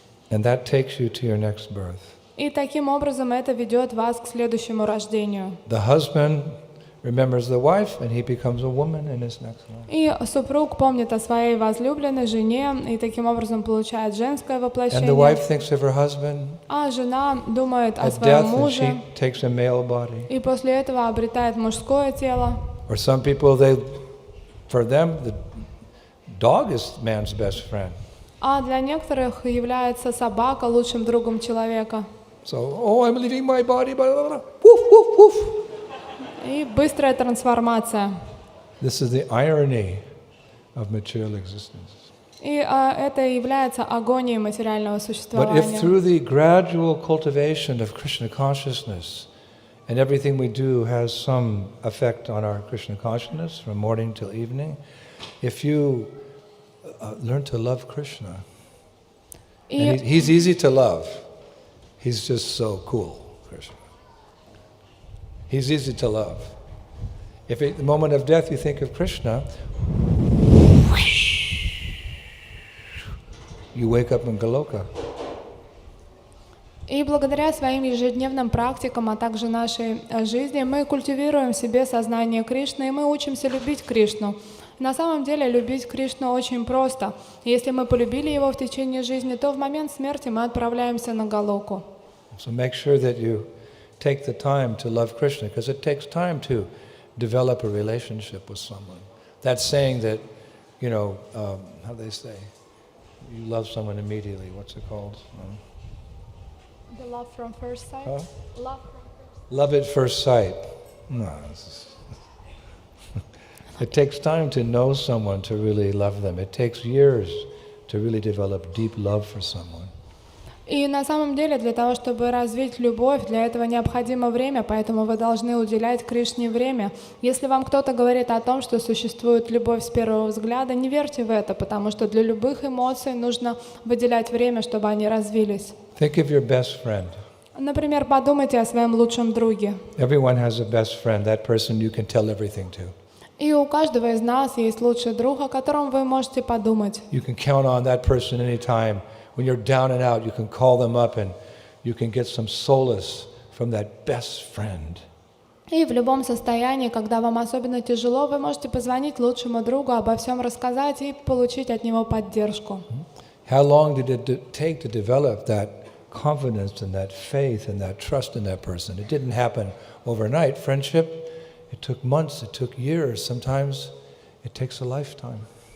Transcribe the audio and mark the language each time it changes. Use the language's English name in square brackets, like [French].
[English] And that takes you to your next birth. [Russian] И таким образом это ведет вас к следующему рождению. [English] The husband remembers the wife, and he becomes a woman in his next life. [Russian] И супруг помнит о своей возлюбленной жене, и таким образом получает женское [English] And the [Russian] воплощение. [English] wife thinks of her husband. [Russian] А жена думает о [English] At [Russian] своем [English] death, and [Russian] муже, [English] she takes a male body. [Russian] и после этого обретает мужское тело. [English] Or some people, for them, the dog is man's best friend. [Russian] А для некоторых является собака лучшим другом человека. [English] So, I'm leaving my body, blah, blah, blah. Woof, woof, woof. [Russian] И быстрая трансформация. [English] This is the irony of material existence. [Russian] И это является агонией материального [English] But if [Russian] существования. [English] through the gradual cultivation of Krishna consciousness, and everything we do has some effect on our Krishna consciousness from morning till evening, if you learn to love Krishna, and he's easy to love, he's just so cool, Krishna. He's easy to love. If at the moment of death you think of Krishna, you wake up in Goloka. [Russian] И благодаря своим ежедневным практикам, а также нашей жизни, мы культивируем в себе сознание Кришны, и мы учимся любить Кришну. На самом деле любить Кришну очень просто. Если мы полюбили его в течение жизни, то в момент смерти мы отправляемся на Галоку. [English] So make sure that you take the time to love Krishna, because it takes time to develop a relationship with someone. That's saying that, how they say, you love someone immediately. What's it called? The love from first sight. Huh? Love from first sight. Love at first sight. No, It takes time to know someone to really love them. It takes years to really develop deep love for someone. [Russian] И на самом деле для того, чтобы развить любовь, для этого необходимо время, поэтому вы должны уделять Кришне время. Если вам кто-то говорит о том, что существует любовь с первого взгляда, не верьте в это, потому что для любых эмоций нужно выделять время, чтобы они развились. [English] Think of your best friend. [Russian] Например, подумайте о своем лучшем друге. [English] Everyone has a best friend, that person you can tell everything to. [Russian] И у каждого из нас есть лучший друг, о котором вы можете подумать. [English] You can count on that person anytime. When you're down and out, you can call them up and you can get some solace from that best friend. [Russian] И в любом состоянии, когда вам особенно тяжело, вы можете позвонить лучшему другу, обо всем рассказать и получить от него поддержку. [English] How long did it take to develop that confidence and that faith and that trust in that person? It didn't happen overnight. Friendship, it took months, it took years. Sometimes it takes a lifetime.